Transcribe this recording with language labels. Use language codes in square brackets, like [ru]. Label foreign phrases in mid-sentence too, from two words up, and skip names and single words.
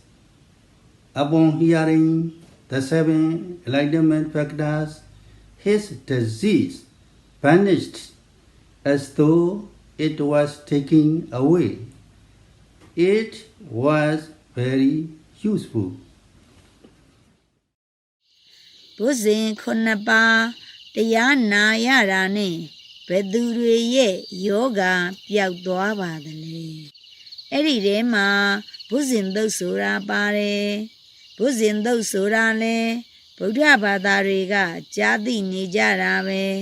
[en] Upon hearing the 7 enlightenment factors, his disease vanished as though it was taken away. It was very useful. [my] ဘုဇင်ခုနှစ်ပါးတရားနာရတာနဲ့ဘယ်သူတွေရဲ့ယောဂပျောက်သွားပါသလဲအဲ့ဒီထဲမှာဘုဇင်သုတ်ဆိုတာပါတယ်ဘုဇင်သုတ်ဆိုတာလဲဗုဒ္ဓဘာသာတွေကကြားသိနေကြတာပဲ